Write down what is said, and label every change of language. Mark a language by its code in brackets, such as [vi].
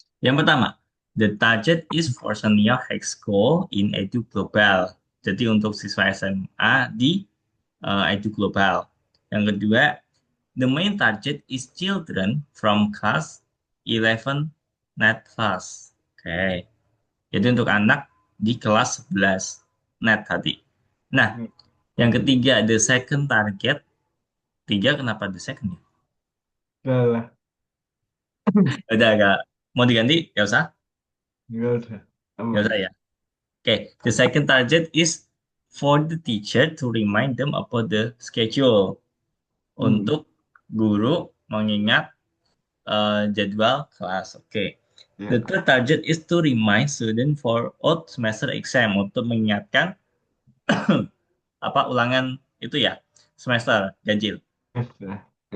[id] Yang pertama, [en] the target is for senior high school in Edu Global. [id] Jadi untuk siswa SMA di Edu Global. Yang kedua, [en] the main target is children from class 11 net plus. [id] Oke, jadi untuk anak di kelas 11 net tadi. Nah, yang ketiga, [en] the second target [id] Tiga kenapa the second ya? Salah. Udah agak mau diganti? Gak usah, Nggak usah. gak Aman. usah ya. [en] Oke, the second target is for the teacher to remind them about the schedule. Hmm. [id] Untuk guru mengingat jadwal kelas. Oke. The Ya. [en] third target is to remind student for odd semester exam [id] untuk mengingatkan apa ulangan itu ya semester ganjil. Salah.